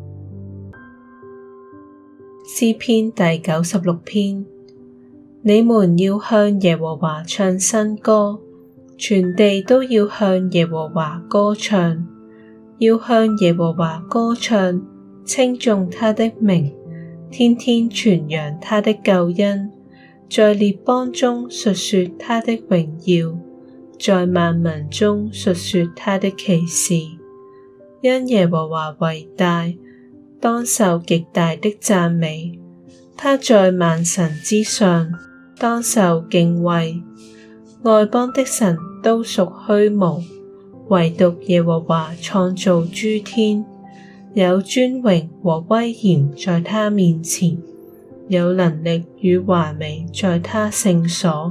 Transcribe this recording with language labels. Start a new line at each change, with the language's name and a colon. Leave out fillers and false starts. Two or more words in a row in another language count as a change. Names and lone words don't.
Chinese: 詩篇第96篇，你們要向耶和華唱新歌，全地都要向耶和華歌唱，要向耶和華歌唱，稱頌他的名，天天傳揚他的救恩，在列邦中述說他的榮耀，在萬民中述說他的奇事。因耶和華為大，當受極大的讚美，他在萬神之上，當受敬畏。外邦的神都屬虛無，唯獨耶和華創造諸天，有尊榮和威嚴在他面前，有能力與華美在他聖所。